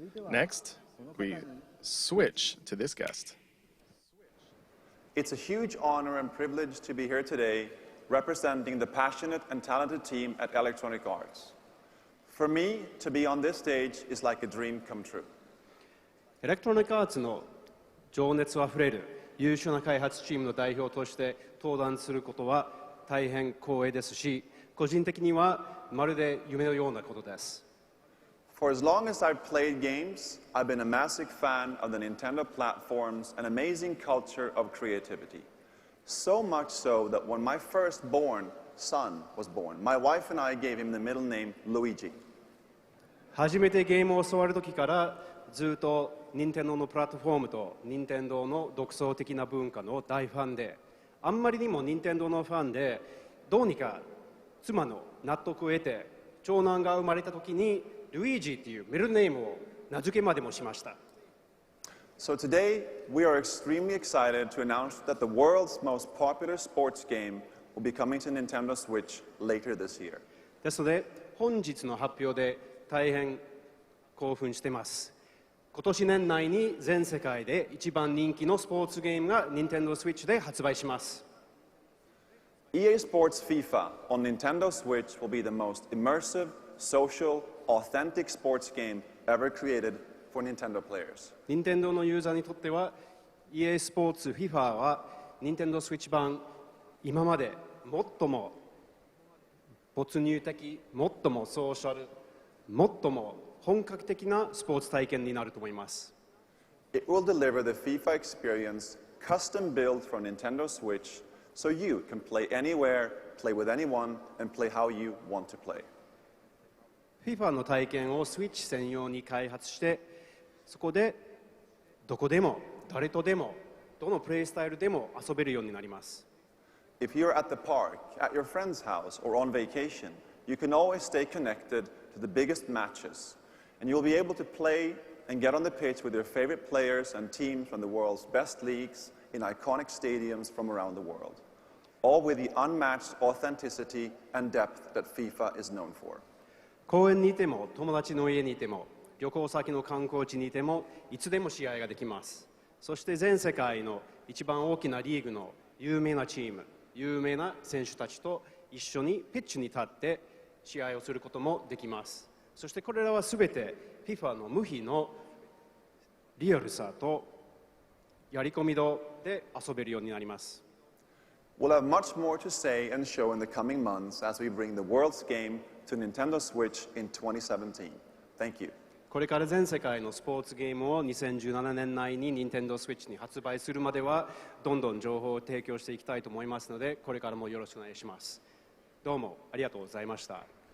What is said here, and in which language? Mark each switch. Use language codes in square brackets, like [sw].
[en] Next, we switch to this guest. It's a huge honor and privilege to be here today representing the passionate and talented team at Electronic Arts. For me, to be on this stage is like a dream come true. [ja] エレクトロニックアーツの情熱あふれる優秀な開発チームの代表として登壇することは大変光栄ですし、個人的にはまるで夢のようなことです。 [en] For as long as I've played games, I've been a massive fan of the Nintendo platforms and amazing culture of creativity. So much so that when my firstborn son was born, my wife and I gave him the middle name Luigi. [ja] 初めてゲームを教わる時からずっと任天堂のプラットフォームと任天堂の独創的な文化の大ファンで、あんまりにも任天堂のファンで、どうにか妻の納得を得て長男が生まれた時にルイージっていうミドルネームを名付けまでもしました。 [en] So today, we are extremely excited to announce that the world's most popular sports game will be coming to Nintendo Switch later this year. [ja] ですので、本日の発表で大変興奮しています。今年年内に全世界で一番人気のスポーツゲームが Nintendo Switch で発売します。 [en] EA Sports FIFA on Nintendo Switch will be the most immersive, social, authentic sports game ever created for Nintendo players. [ja] 任天堂のユーザーにとっては EA スポーツ FIFA は Nintendo Switch 版今まで最も没入的、最もソーシャル、最も本格的なスポーツ体験になると思います。 [en] It will deliver the FIFA experience custom built for Nintendo Switch so you can play anywhere, play with anyone, and play how you want to play. [ja] FIFA の体験をスイッチ専用に開発して、そこでどこでも誰とでもどのプレイスタイルでも遊べるようになります。 [en] If you're at the park, at your friend's house, or on vacation, you can always stay connected to the biggest matches, and you'll be able to play and get on the pitch with your favorite players and teams from the world's best leagues in iconic stadiums from around the world, all with the unmatched authenticity and depth that FIFA is known for. [ja] 公園にいても友達の家にいても旅行先の観光地にいてもいつでも試合ができます。そして全世界の一番大きなリーグの有名なチーム、有名な選手たちと一緒にピッチに立って試合をすることもできます。そしてこれらはすべて FIFA の無比のリアルさとやり込み度で遊べるようになります。 [en] We'll have much more to say and show in the coming months as we bring the world's game to Nintendo Switch in 2017. Thank you. [ja] これから全世界のスポーツゲームを2017年内に Nintendo Switch に発売するまではどんどん情報を提供していきたいと思いますので、これからもよろしくお願いします。どうもありがとうございました。